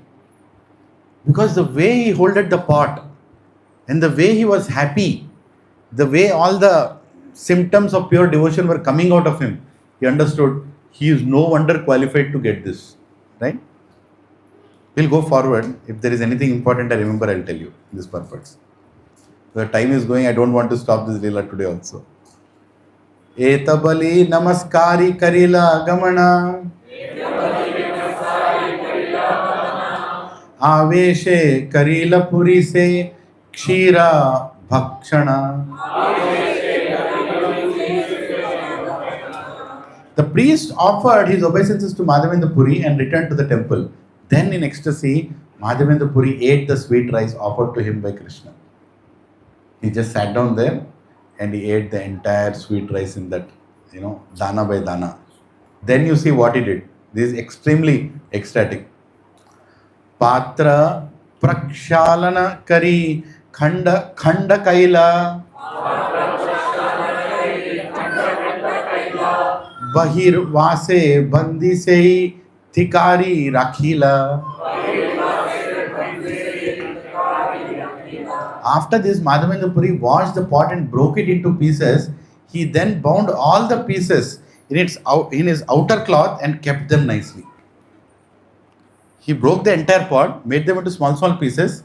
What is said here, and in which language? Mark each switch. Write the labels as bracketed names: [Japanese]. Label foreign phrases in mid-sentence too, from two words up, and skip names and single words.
[English] Because the way he holded the pot, and the way he was happy, the way all the symptoms of pure devotion were coming out of him, he understood he is no wonder qualified to get this. Right? We'll go forward. If there is anything important I remember, I'll tell you this purpose. The time is going, I don't want to stop this Leela today also. [Bangla] এত বলি নমস্করি করিলা গমন. আবেশে করিলা পুরী সে ক্ষীর ভক্ষণ. [English] The priest offered his obeisances to Mādhavendra Purī and returned to the temple. Then in ecstasy, Mādhavendra Purī ate the sweet rice offered to him by Krishna. He just sat down there and he ate the entire sweet rice in that, dana by dana. Then you see what he did. This is extremely ecstatic. [Bangla] পাত্র প্রক্ষালন করি খণ্ড কৈল বহির্ বাসে বান্ধি সে ঠিকরি রাখিলা. [English] After this, Mādhavendra Purī washed the pot and broke it into pieces. He then bound all the pieces in his outer cloth and kept them nicely. He broke the entire pot, made them into small pieces.